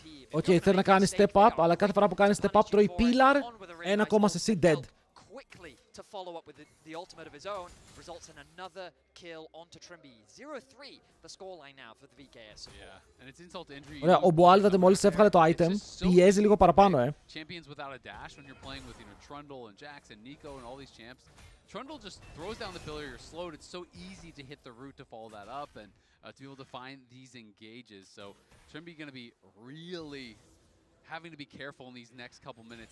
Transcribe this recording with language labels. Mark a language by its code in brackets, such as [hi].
[el] Οκ, θέλει να κάνει step up, αλλά κάθε φορά που κάνει step up τρώει pillar. Ένα ακόμα σε C dead. [en] To follow up with the ultimate of his own results in another kill onto Trimby. 0-3 the scoreline now for the VKS support. Yeah, and it's insult to injury. [el] Ωραία, ο Μποάλ μόλις έβγαλε το item, πιέζει λίγο παραπάνω, [en] Champions without a dash when you're playing with, you know, Trundle and Jax and Nico and all these champs. Trundle just throws down the pillar, you're slowed. It's so easy to hit the root to follow that up and to be able to find these engages. So Trimby going to be really having to be careful in these next couple minutes.